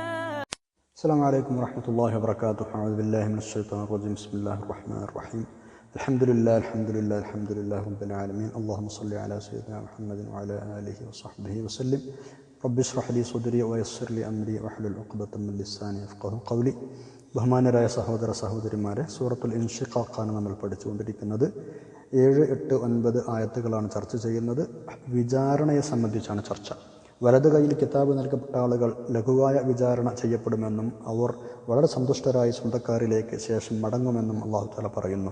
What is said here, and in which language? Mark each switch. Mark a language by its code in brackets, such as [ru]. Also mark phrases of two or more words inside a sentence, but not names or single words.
[ar] السلام عليكم ورحمة الله وبركاته. أعوذ بالله من الشيطان الرجيم. بسم الله الرحمن الرحيم. الحمد لله رب العالمين. اللهم صل على سيدنا محمد وعلى آله وصحبه وسلم. رب اشرح لي صدري ويسر لي أمري واحلل عقدة من لساني يفقهوا قولي. [ml] ബഹുമാനരായ സഹോദര സഹോദരിമാരെ, സൂറത്തുൽ ഇൻഷിഖാഖാണ് നമ്മൾ പഠിച്ചുകൊണ്ടിരിക്കുന്നത്. 7, 8, 9 ആയത്തുകളാണ് ചർച്ച ചെയ്യുന്നത്. വിചാരണയെ സംബന്ധിച്ചാണ് ചർച്ച. വലത് കയ്യിൽ കിതാബ് നൽകപ്പെട്ട ആളുകൾ ലഘുവായ വിചാരണ ചെയ്യപ്പെടുമെന്നും അവർ വളരെ സന്തുഷ്ടരായി സ്വന്തക്കാരിലേക്ക് ശേഷം മടങ്ങുമെന്നും അല്ലാഹു തആല പറയുന്നു.